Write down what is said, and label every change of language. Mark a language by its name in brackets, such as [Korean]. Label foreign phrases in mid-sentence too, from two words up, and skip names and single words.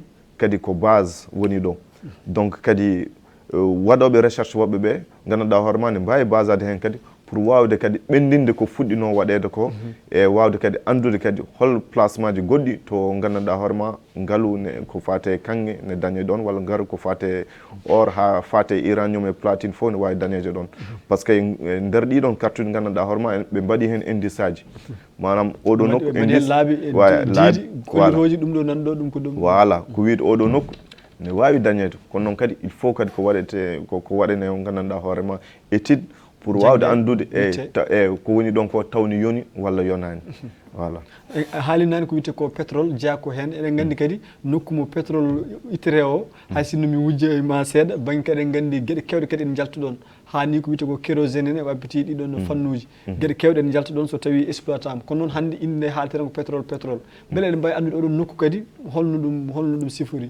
[Fula] kadi ko base woni ɗo donc kadi waɗoɓe recherche woɓɓe ɓe gandanɗa hoorema ne mbawi basade hen kadi pour wawde kadi ɓendinde ko fuɗɗino waɗede ko e wawde kadi andude kadi hol placement ji goɗɗi to gandanɗa hoorema ngaalu ko fate kange ne dañe ɗon walla ngaalu ko fate or ha fate uranium e platine fof ne wawi dañeje ɗon [French] par ce que [Fula] nder ɗiɗon carte uji gandanɗa hoorema ɓe mbaɗi hen indice aji manam oɗo nokku laabi ɗum ɗo nanɗo ɗum ko ɗum voilà ko wiide oɗo nokku ne wawi dañede kono noon kadi [French] il faut [Fula] kadi ko waɗete ko waɗene gandanɗa hoorema étude pour wawde andude ko woni ɗon ko tawni yoni walla yonani voilà haalinani ko wiyete ko pétrole jeeyako hen eɗen gandi kadi nokku mo pétrole ittete o hay sinno mi wujja ma seeɗa banggue kadi eɗen gandi gueɗe kewɗe kadi en jaltuɗon hani ko wiyete ko kérosène en e wabbiti ɗiɗon fannuji gueɗe kewɗe en jaltuɗon so tawi exploitama kono noon hande inde nde haalete tan ko pétrole beele eɗen mbawi andude oɗon nokku kadi holno ɗum sifori